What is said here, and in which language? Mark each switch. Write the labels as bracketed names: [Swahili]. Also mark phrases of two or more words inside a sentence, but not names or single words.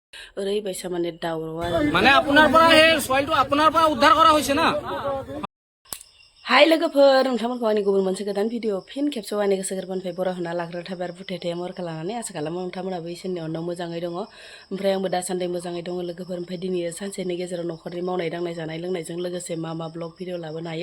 [Bodo] ओरैबायसा माने दावराव आरो [Assamese] माने আপোনাৰ পৰা হে সয়েলটো আপোনাৰ পৰা উদ্ধাৰ কৰা হৈছে না [Bodo] हाय लोगोफोर नोंथांमोनखौ आंनि गुबुन मोनसे गोदान भिडिअ फिन खेबसेयाव आंनि गोसो गोरबोनिफ्राय बर' होना लाग्रा थाबाय आरो बुथेथे मरखा लानानै आसा खालामो नोंथांमोनाबो इसोरनि अननायाव मोजाङै दङ ओमफ्राय आंबो दासान्दि मोजाङै दङ लोगोफोर ओमफ्राय दिनै सानसेनि गेजेराव न'खरनि मावनाय दांनाय जानाय लोंनायजों लोगोसे मा ब्लग भिडिअ लाबोनो हायो